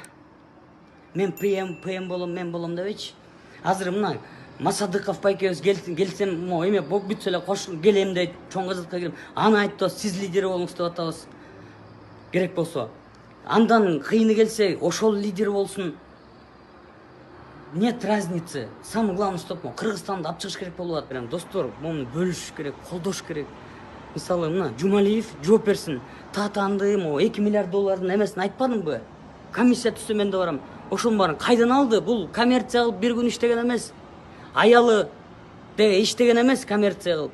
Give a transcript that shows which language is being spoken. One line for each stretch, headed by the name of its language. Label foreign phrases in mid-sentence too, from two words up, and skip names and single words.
Kyrgyz: Мен ПМ болом, мен болом дебейчи. Азыр мына Масадыков байкебиз келсем, эме бок бүтсө эле кошулуп келем дейт, чоң казакка келем. Аны айтып, сиз лидер болуңуз деп атабыз. Керек болсо. Андан кыйыны келсе, ошол лидер болсун.
Russian: Нет разницы. Самое главное, стоп,
Kyrgyz: Кыргызстанды алып чыгыш керек болуп атат. Достор, муну бөлүш керек, колдош керек. Мисалы, мына Жумалиев жооп берсин. Татанды, 2 миллиард доллардын эмесин айтпадымбы? Комиссия түзсө мен да барам. Ошонун баарын кайдан алды? Бул коммерция кылып бир күн иштеген эмес. Аялы деге иштеген эмес, коммерция кылып.